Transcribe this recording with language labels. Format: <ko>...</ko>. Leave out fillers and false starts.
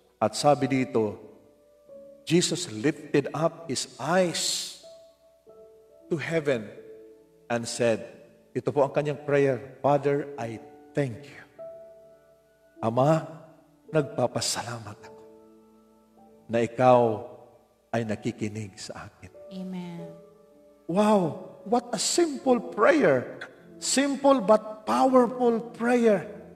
<tl>At sabi dito,</tl> <en>Jesus lifted up His eyes to heaven and said,</en> <tl>ito po ang kanyang prayer,</tl> <en>Father, I thank you.</en> <tl>Ama, nagpapasalamat ako na ikaw ay nakikinig sa akin. Amen.</tl> <en>Wow! what a simple prayer. Simple but powerful prayer.</en>